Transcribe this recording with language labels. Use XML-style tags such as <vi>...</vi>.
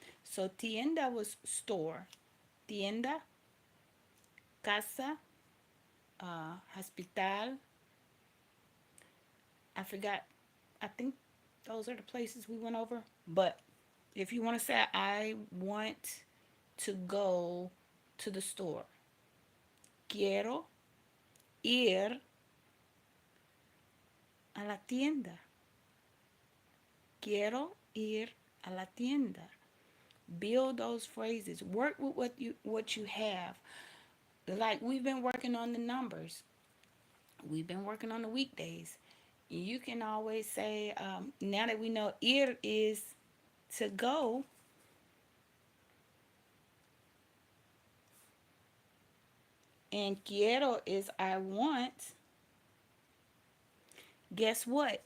<en>So tienda was store. Tienda, casa, hospital. I forgot. I think those are the places we went over. But if you want to say, I want to go to the store.</en> <es>Quiero ir a la tienda. Quiero ir a la tienda.</es> <en>Build those phrases. Work with what you have. Like we've been working on the numbers. We've been working on the weekdays. You can always say, now that we know ir is to go, and quiero is I want, guess what?</en>